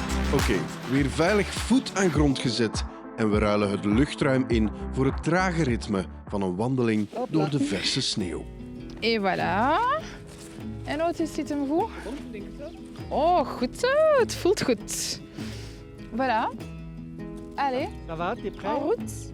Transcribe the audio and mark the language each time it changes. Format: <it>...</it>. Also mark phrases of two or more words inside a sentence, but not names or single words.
<nl>Oké, weer veilig voet aan grond gezet en we ruilen het luchtruim in voor het trage ritme van een wandeling door de verse sneeuw.</nl> <fr>Et voilà.</fr> <nl>En hoe zit hem goed? Oh, goed zo. Het voelt goed.</nl> <fr>Voilà. Allez. Ça va, t'es prêt? En route.</fr>